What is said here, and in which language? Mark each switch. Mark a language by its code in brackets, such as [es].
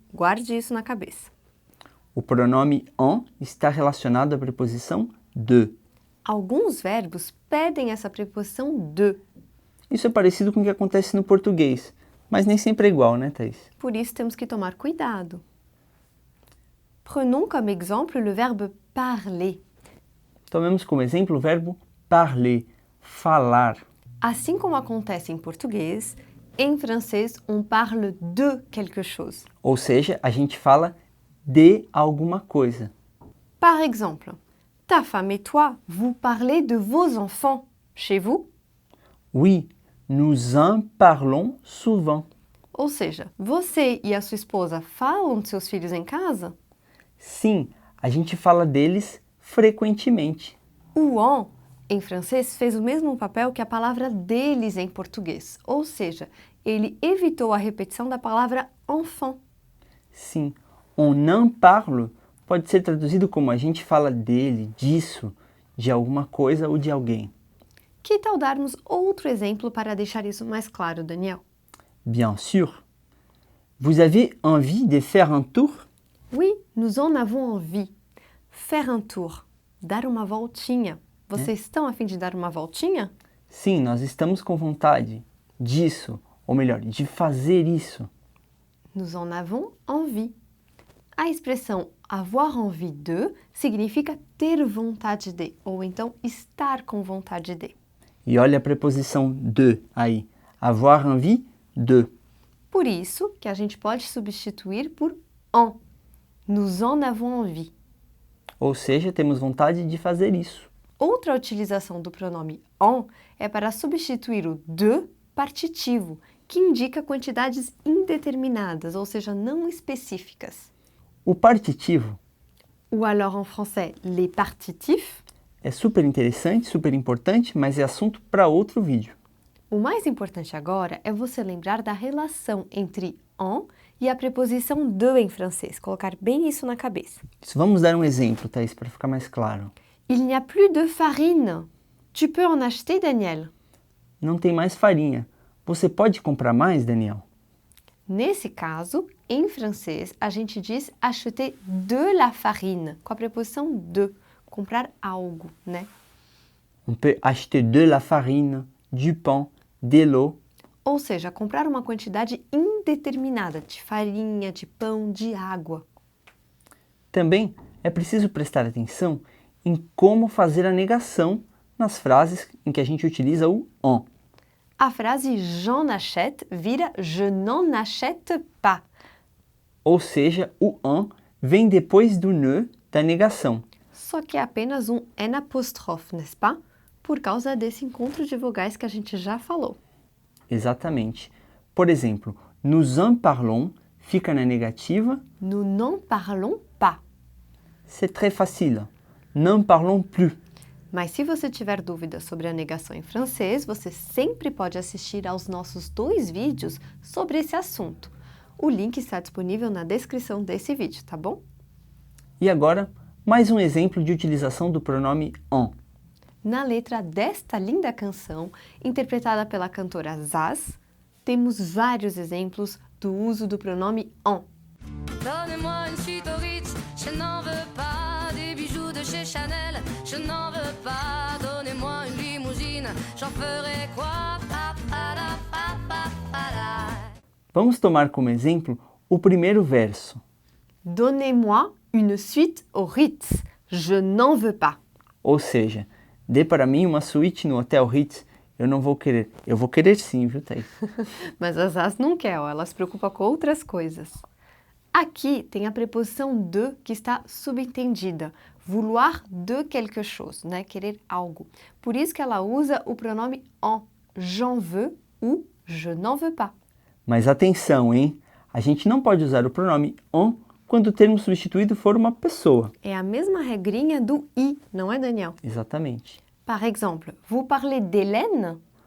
[pt] Guarde isso na cabeça. O pronome en está relacionado à preposição de. Alguns verbos pedem essa preposição de. Isso é parecido com o que acontece no português, mas nem sempre é igual, né, Thaís? Por isso temos que tomar cuidado. [fr] Prenons comme exemple le verbe parler. [pt] Tomemos como exemplo o verbo parler, falar. Assim como acontece em português, em francês [fr] on parle de quelque chose. [pt] Ou seja, a gente fala de alguma coisa. [fr] Par exemple, ta femme et toi, vous parlez de vos enfants chez vous? Oui, nous en parlons souvent. [pt] Ou seja, você e a sua esposa falam de seus filhos em casa? Sim, a gente fala deles frequentemente. O en, em francês, fez o mesmo papel que a palavra deles em português. Ou seja, ele evitou a repetição da palavra enfant. Sim, [fr] on en parle [pt] pode ser traduzido como a gente fala dele, disso, de alguma coisa ou de alguém. Que tal darmos outro exemplo para deixar isso mais claro, Daniel? [fr] Bien sûr. Vous avez envie de faire un tour? Oui, nous en avons envie. Faire un tour. [pt] Dar uma voltinha. Vocês estão a fim de dar uma voltinha? Sim, nós estamos com vontade disso, ou melhor, de fazer isso. [fr] Nous en avons envie. [pt] A expressão [fr] avoir envie de [pt] significa ter vontade de, ou então estar com vontade de. E olha a preposição de aí. [fr] Avoir envie de. [pt] Por isso que a gente pode substituir por en. [fr] Nous en avons envie. [pt] Ou seja, temos vontade de fazer isso. Outra utilização do pronome en é para substituir o de partitivo, que indica quantidades indeterminadas, ou seja, não específicas. O partitivo [fr] Ou alors en français, les partitifs. [pt] é super interessante, super importante, mas é assunto para outro vídeo. O mais importante agora é você lembrar da relação entre en e a preposição de em francês. Colocar bem isso na cabeça. Vamos dar um exemplo, Thaís, para ficar mais claro. [fr] Il n'y a plus de farine. Tu peux en acheter, Daniel? [pt] Não tem mais farinha. Você pode comprar mais, Daniel? Nesse caso, em francês, a gente diz [fr] acheter de la farine, [pt] com a preposição de, comprar algo, né? [fr] On peut acheter de la farine, du pain, de l'eau. [pt] Ou seja, comprar uma quantidade indeterminada de farinha, de pão, de água. Também é preciso prestar atenção em como fazer a negação nas frases em que a gente utiliza o en. A frase [fr] j'en achète [pt] vira [fr] je n'en achète pas. [pt] Ou seja, o en vem depois do ne da negação. Só que é apenas um N apóstrofe, [fr] n'est-ce pas? [pt] Por causa desse encontro de vogais que a gente já falou. Exatamente. Por exemplo, [fr] nous en parlons [pt] fica na negativa. [fr] Nous n'en parlons pas. C'est très facile. N'en parlons plus. [pt] Mas se você tiver dúvidas sobre a negação em francês, você sempre pode assistir aos nossos 2 vídeos sobre esse assunto. O link está disponível na descrição desse vídeo, tá bom? E agora, mais um exemplo de utilização do pronome en. Na letra desta linda canção, interpretada pela cantora Zaz, temos vários exemplos do uso do pronome en. [fr] Donnez-moi une suite au Ritz, je n'en veux pas. Des bijoux de chez Chanel, je n'en veux pas. Donnez-moi une limousine, j'en ferai quoi? Pa, pa, da, pa, pa, pa, da. [pt] Vamos tomar como exemplo o primeiro verso. [fr] Donnez-moi une suite au Ritz, je n'en veux pas. [pt] Ou seja, dê para mim uma suíte no Hotel Ritz. Eu não vou querer. Eu vou querer sim, viu, Thaís? Mas a Zaz não quer, ó, ela se preocupa com outras coisas. Aqui tem a preposição de que está subentendida. [fr] Vouloir de quelque chose, né? [pt] Querer algo. Por isso que ela usa o pronome en. [fr] J'en veux ou je n'en veux pas. [pt] Mas atenção, hein? A gente não pode usar o pronome en quando o termo substituído for uma pessoa. É a mesma regrinha do i, não é, Daniel? Exatamente. [fr] Par exemple, vous parlez d'Hélène?